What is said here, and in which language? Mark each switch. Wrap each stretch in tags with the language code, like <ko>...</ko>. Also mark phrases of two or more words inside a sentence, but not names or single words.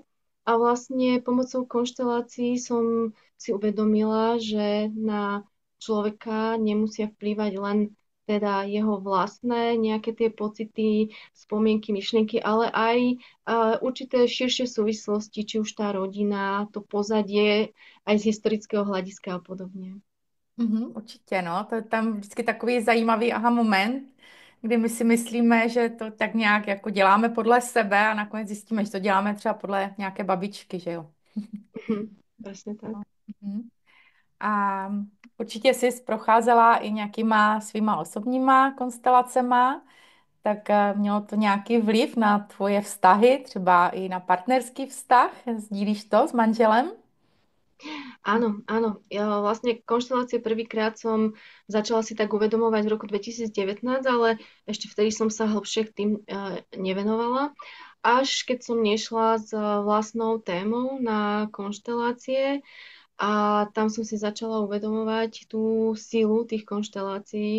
<sk>A vlastne pomocou konštelácií som si uvedomila, že na človeka nemusia vplývať len teda jeho vlastné nejaké tie pocity, spomienky, myšlienky, ale aj určité širšie súvislosti, či už tá rodina, to pozadie, aj z historického hľadiska a podobne. Mhm,</sk> <cs>určitě, no. To je tam vždycky takový zajímavý aha moment, kdy my si myslíme, že to tak nějak jako děláme podle sebe a nakonec zjistíme, že to děláme třeba podle nějaké babičky, že jo.</cs> <sk>Presne tak. No. Mhm.</sk> <cs>A určitě jsi procházela i nějakýma svýma osobníma konstelacema, tak mělo to nějaký vliv na tvoje vztahy, třeba i na partnerský vztah? Sdílíš to s manželem?</cs> <sk>Áno, áno. Ja vlastne konštelácie prvýkrát som začala si tak uvedomovať v roku 2019, ale ešte vtedy som sa hlbšie k tým nevenovala. Až keď som nešla s vlastnou témou na konštelácie, a tam som si začala uvedomovať tú silu tých konštelácií.</sk>